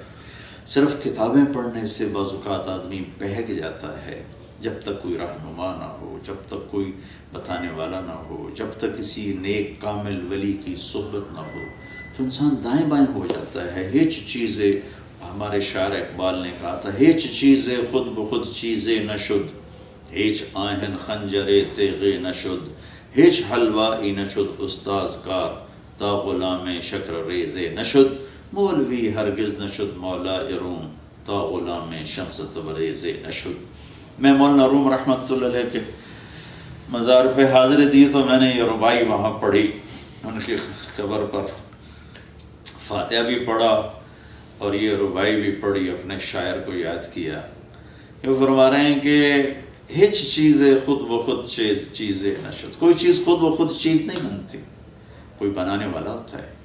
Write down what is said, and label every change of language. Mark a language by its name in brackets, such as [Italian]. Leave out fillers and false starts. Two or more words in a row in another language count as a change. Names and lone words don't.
[Urdu] صرف کتابیں پڑھنے سے بعض اوقات آدمی بہک جاتا ہے، جب تک کوئی رہنما نہ ہو، جب تک کوئی بتانے والا نہ ہو، جب تک کسی نیک کامل ولی کی صحبت نہ ہو تو انسان دائیں بائیں ہو جاتا ہے۔ [Persian] ہیچ چیزیں، [Urdu] ہمارے شاعر اقبال نے کہا تھا، [Persian] ہیچ چیزیں خود بخود چیزیں نشد، ہیچ آہن خنجر تیغ نشد، ہیچ حلوائی نشد استاذ کار، تا غلام شکر ریز نشد، مولوی ہرگز نشد مولا روم، تا غلام شمس تبریز نشد۔ [Urdu] میں مولانا روم رحمۃ اللہ علیہ کے مزار پہ حاضر دی تو میں نے یہ ربائی وہاں پڑھی، ان کی قبر پر فاتحہ بھی پڑھا اور یہ ربائی بھی پڑھی، اپنے شاعر کو یاد کیا۔ یہ فرما رہے ہیں کہ [Persian] ہچ چیزیں خود بخود چیزیں نشد، [Urdu] کوئی چیز خود بخود چیز نہیں بنتی، کوئی بنانے والا ہوتا ہے۔